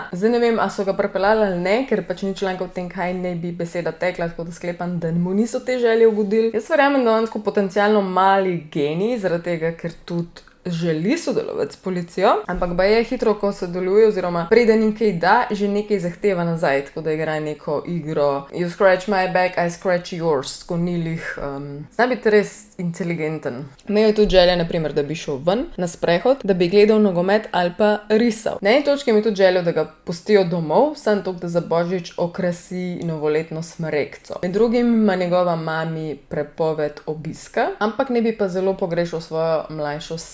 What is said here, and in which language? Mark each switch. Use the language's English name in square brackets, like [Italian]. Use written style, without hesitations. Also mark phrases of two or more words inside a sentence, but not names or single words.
[Slovenian] Zdaj ne vem, a so ga pripeljali ali ne, ker pač ni članka o tem, kaj naj bi beseda tekla, tako da sklepam, da mu niso te želje ugodili. Jaz verjamem, da on tako potencialno mali genij, zaradi tega, ker tudi želi sodelovati s policijo, ampak baje hitro, ko sodeluje, oziroma preden jim kaj da, že nekaj zahteva nazaj, tako da igra neko igro [English] You scratch my back, I scratch yours, [Slovenian] tako nilih. Zna biti res inteligenten. Imel je tudi želje, naprimer, da bi šel ven na sprehod, da bi gledal nogomet ali pa risal. Na eni točki mi tudi želel, da ga pustijo domov, samo toliko, da za Božič okrasi novoletno smrekco. Med drugim ima njegova mami prepoved obiska, ampak ne bi pa zelo pogrešal svojo mlajšo sestro.